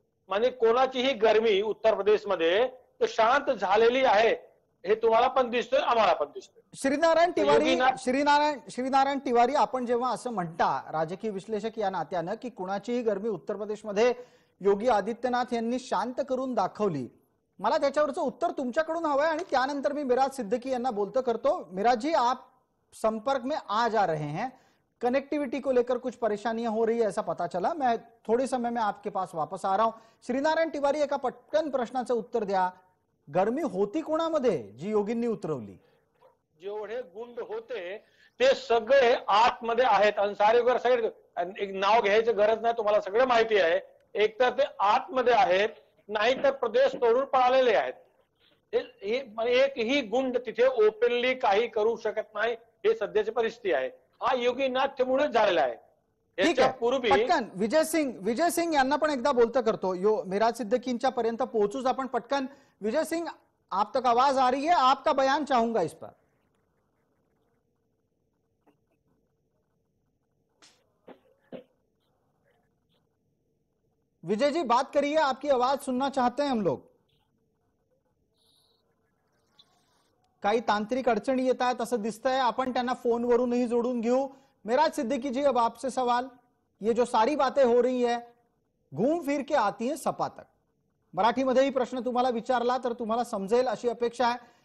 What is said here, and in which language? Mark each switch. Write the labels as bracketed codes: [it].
[mr] म्हणजे कोणाचीही गरमी उत्तर प्रदेशमध्ये तो शांत झालेली आहे, हे तुम्हाला पण दिसतोय, आम्हाला पण दिसतोय। श्रीनारायण तिवारी, आपण जेव्हा असं म्हणता राजकीय विश्लेषक या नात्यानं की कुणाचीही गरमी उत्तर प्रदेशमध्ये योगी आदित्यनाथ यांनी शांत करून दाखवली, मला त्याच्यावरचं उत्तर तुमच्याकडून हवं आहे आणि त्यानंतर मी मिराज सिद्दीकी यांना बोलतो करतो। [hi] मिराज जी, आप संपर्क में आ जा रहे हैं, कनेक्टिविटी को लेकर कुछ परेशानियां हो रही है ऐसा पता चला। मैं थोड़े समय में आपके पास वापस आ रहा हूं। [mr] श्रीनारायण तिवारी, एका पटकन प्रश्नाचं उत्तर द्या, गरमी होती कोणामध्ये जी योगींनी उतरवली? जेवढे गुंड होते ते सगळे आतमध्ये आहेत। अन्सारी वगैरे सगळे, एक नाव घ्यायची गरज नाही, तुम्हाला सगळं माहिती आहे। एक तर ते आतमध्ये आहेत, नाही तर प्रदेश तोडून पळालेले आहेत। एकही गुंड तिथे ओपनली काही करू शकत नाही, हे सध्याची परिस्थिती आहे। हा योगीनाथमुळे झालेला आहे। ठीक है, पटकन विजय सिंह यांना पण एकदा बोलतं करतो। मिराज सिद्दीकींच्या पर्यंत पोहोचूच आपण पटकन। [hi] विजय सिंह, आप तक आवाज आ रही है, आपका बयान चाहूंगा इस पर। विजय जी बात करिए, आपकी आवाज सुनना चाहते हैं हम लोग। [mr] काही तांत्रिक अडचणी येत आहेत असं दिसतंय, आपण त्यांना फोनवरूनही जोडून घेऊ। [hi] मिराज सिद्दीकी जी, अब आपसे सवाल, ये जो सारी बातें हो रही है घूम फिर के आती है सपा तक. [mr] मराठीमध्येही प्रश्न तुम्हाला विचारला तर तुम्हाला समजेल अशी अपेक्षा आहे.